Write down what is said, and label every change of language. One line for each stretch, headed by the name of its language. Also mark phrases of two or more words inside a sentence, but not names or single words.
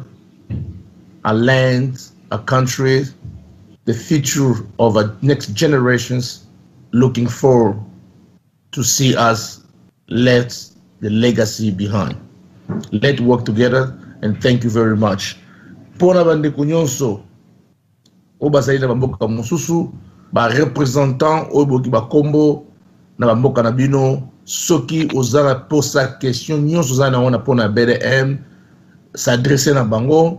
English: Our land, our country, the future of our next generations looking forward to see us left the legacy behind. Let's work together, and thank you very much.
Lingala: Pona bande kunyonso obasayi na bamboka mosusu ba représentant oboki ba kombo na bamboka na bino soki ozana posa question nyonso ozana wana pona BDM s'adresser na bango.